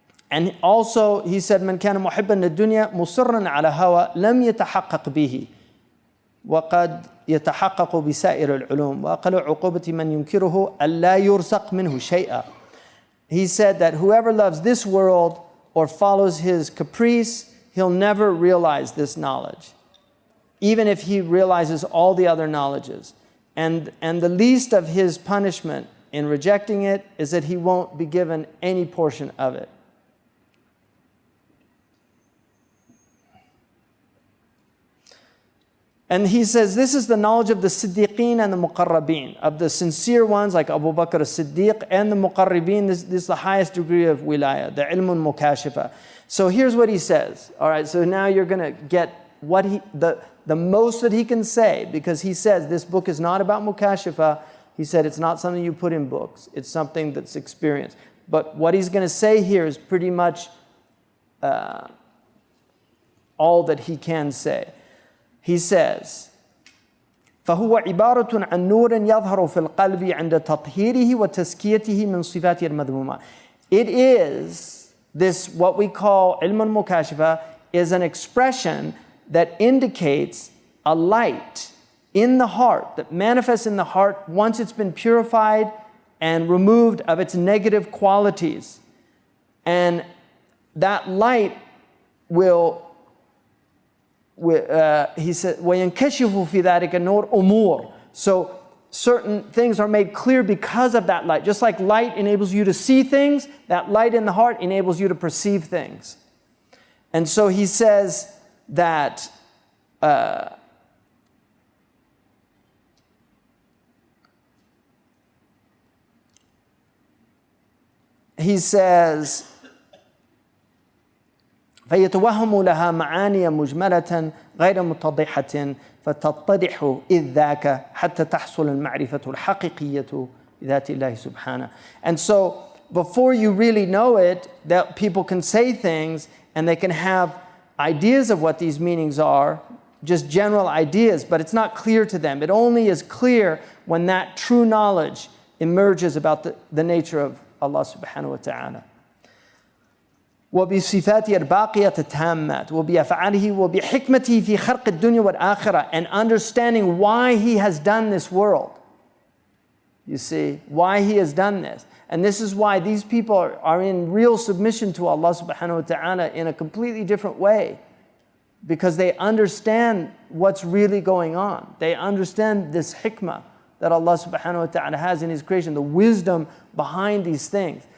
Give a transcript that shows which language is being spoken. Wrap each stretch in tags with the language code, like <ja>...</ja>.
<en>And also, he said,</en> <ar>من كان محبا للدنيا مصرا على هوى لم يتحقق به وقد يتحقق بسائر العلوم وأقل عقوبة من ينكره ألا يرزق منه شيئا.</ar> <en>He said that whoever loves this world or follows his caprice, he'll never realize this knowledge, even if he realizes all the other knowledges. And the least of his punishment in rejecting it is that he won't be given any portion of it. And he says this is the knowledge of the Siddiqeen and the Muqarrabeen, of the sincere ones like Abu Bakr as-Siddiq and the Muqarrabeen. This is the highest degree of wilayah, the ilmun mukashifa. So here's what he says. All right, so now you're going to get what the most that he can say, because he says this book is not about mukashifa. He said it's not something you put in books. It's something that's experienced. But what he's going to say here is pretty much all that he can say. He says,</en> <ar>فهو عبارة عن نور يظهر في القلب عند تطهيره وتزكيته من صفاته المذمومة.</ar> <en>It is this, what we call</en> <ar>علم المكاشفة,</ar> <en>is an expression that indicates a light in the heart, that manifests in the heart once it's been purified and removed of its negative qualities. And that light will he said,</en> <ar>وَيَنْكَشِفُ فِي ذَلِكَ النُّورُ أُمُورٌ.</ar> <en>So certain things are made clear because of that light. Just like light enables you to see things, that light in the heart enables you to perceive things. And so he says</en> <ar>that he says, فيتوهم لها معاني مجملة غير متضحة فتتضح إذ ذاك حتى تحصل المعرفة الحقيقية بذات الله سبحانه.</ar> <en>And so before you really know it, that people can say things and they can have ideas of what these meanings are, just general ideas, but it's not clear to them. It only is clear when that true knowledge emerges about the nature of Allah subhanahu wa ta'ala.</en> <ar>وبصفاته الباقية التامات وبأفعاله وبحكمته في خلق الدنيا والآخرة,</ar> <en>and understanding why he has done this world. You see, why he has done this. And this is why these people are in real submission to Allah subhanahu wa ta'ala in a completely different way, because they understand what's really going on. They understand this hikmah that Allah subhanahu wa ta'ala has in his creation, the wisdom behind these things.</en>